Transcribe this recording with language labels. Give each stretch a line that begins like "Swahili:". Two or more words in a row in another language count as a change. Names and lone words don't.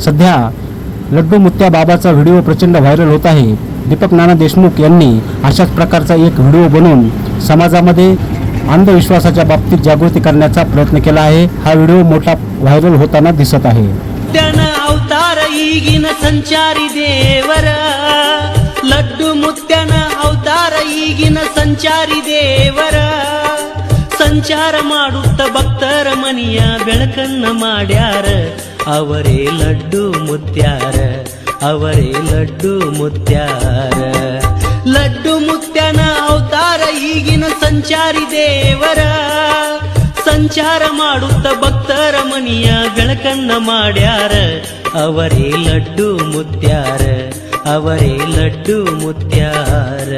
Marathi: सध्या लड्डू मुत्या बाबाचा व्हिडिओ प्रचंड व्हायरल होत आहे। दीपक नाना देशमुख यांनी अशाच प्रकारचा एक व्हिडिओ बनवून समाजामध्ये अंधविश्वासाच्या बाबतीत जागृती करण्याचा प्रयत्न केला आहे। हा व्हिडिओ मोठा व्हायरल होताना दिसत आहे।
Kannada: ಮುತ್ಯನ ಅವತಾರ ಈಗಿನ ಸಂಚಾರಿ ದೇವರ ಲಡ್ಡು ಮುತ್ಯನ ಅವತಾರ ಈಗಿನ ಸಂಚಾರಿ ದೇವರ ಸಂಚಾರ ಮಾಡುತ್ತ ಭಕ್ತರ ಮನಿಯ ಬೆಳಕನ್ನ ಮಾಡ್ಯಾರ ಅವರೇ ಲಡ್ಡು ಮುತ್ಯಾರ ಅವರೇ ಲಡ್ಡು ಮುತ್ಯಾರ ಲಡ್ಡು ಮುತ್ಯನ ಅವತಾರ ಈಗಿನ ಸಂಚಾರಿ ದೇವರ ಸಂಚಾರ ಮಾಡುತ್ತ ಭಕ್ತರ ಮನಿಯ ಬೆಳಕನ್ನ ಮಾಡ್ಯಾರ ಅವರೇ ಲಡ್ಡು ಮುತ್ಯಾರ ಅವರೇ ಲಡ್ಡು ಮುತ್ಯಾರ।